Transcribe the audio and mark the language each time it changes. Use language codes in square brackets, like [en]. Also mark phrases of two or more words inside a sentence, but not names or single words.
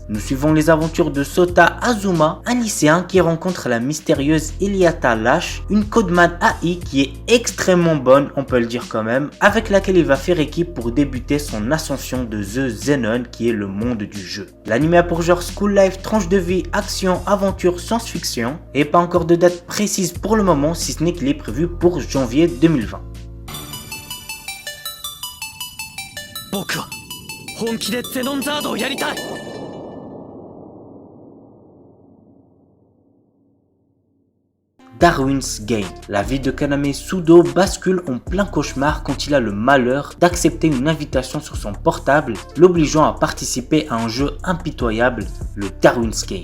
[fr] Nous suivons les aventures de Sota Azuma, un lycéen qui rencontre la mystérieuse Iliata Lash, une Codeman AI qui est extrêmement bonne, on peut le dire quand même, avec laquelle il va faire équipe pour débuter son ascension de The Xenon qui est le monde du jeu. L'anime a pour genre [en] school life, [fr] tranche de vie, action, aventure, science-fiction et pas encore de date précise pour le moment si ce n'est qu'il est prévu pour janvier 2020. [ja] 僕は本気でゼノンザードをやりたい。 [fr] Darwin's Game. La vie de Kaname Sudo bascule en plein cauchemar quand il a le malheur d'accepter une invitation sur son portable, l'obligeant à participer à un jeu impitoyable, le Darwin's Game.